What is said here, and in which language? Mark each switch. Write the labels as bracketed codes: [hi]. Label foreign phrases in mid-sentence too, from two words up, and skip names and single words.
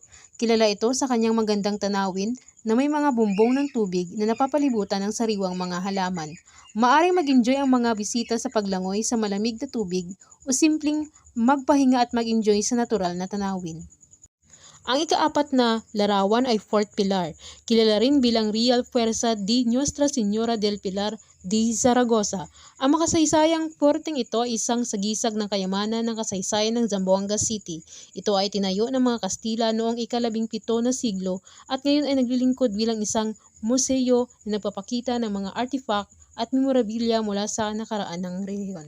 [tl] Kilala ito sa kanyang magandang tanawin na may mga bumbong ng tubig na napapalibutan ng sariwang mga halaman. Maaring mag-enjoy ang mga bisita sa paglangoy sa malamig na tubig o simpleng magpahinga at mag-enjoy sa natural na tanawin. Ang ikaapat na larawan ay Fort Pilar, kilala rin bilang [es] Real Fuerza de Nuestra Señora del Pilar de Zaragoza. [tl] Ang makasaysayang forteng ito ay isang sagisag ng kayamanan ng kasaysayan ng Zamboanga City. Ito ay tinayo ng mga Kastila noong ika-17 na siglo at ngayon ay naglilingkod bilang isang museo na nagpapakita ng mga artifact at memorabilia mula sa nakaraan ng rehiyon.